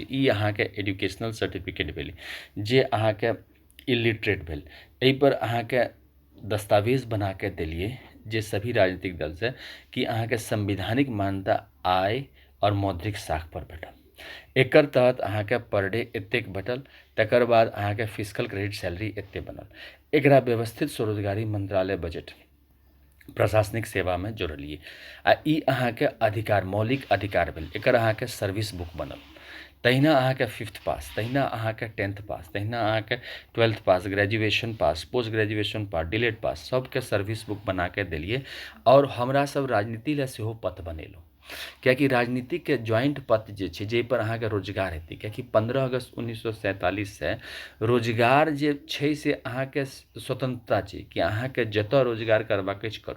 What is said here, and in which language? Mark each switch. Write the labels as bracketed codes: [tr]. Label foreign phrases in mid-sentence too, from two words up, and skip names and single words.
[mai] ई अहाँके [en] educational certificate [mai] भेलै जे अहाँके इलिटरेट भेल, एहिपर अहाँके दस्तावेज बना के देलिए जे सभी राजनीतिक दल से कि अहाँके संविधानिक मान्यता आय और मौद्रिक साख पर भेटल। एकर तहत अहाँके [en] per day [mai] एतेक भेटल। तकर बाद अहाँके [en] physical credit salary [mai] एते बनल। एकरा व्यवस्थित स्वरोजगारी मंत्रालय बजट प्रशासनिक सेवामे जोड़लिए आ ई अहाँके अधिकार मौलिक अधिकार भेल। एकर अहाँके [en] service book [mai] बनल। तहिना अहाँके 5th पास, तहिना अहाँके 10th पास, तहिना अहाँके 12th पास, [en] graduation pass, post graduation pass, D.El.Ed pass [mai] सबके [en] service book [mai] बना के देलिए। और हमरा सब राजनीति लए सेहो पथ बनेलहुँ, किएकि राजनीतिके ज्वाइंट पथ जे छै जाहिपर अहाँके रोजगार हेतै, किएकि 15 अगस्त 1947 से रोजगार जे छै से अहाँके स्वतंत्रता छै कि अहाँके जतऽ रोजगार करबाक अछि करू।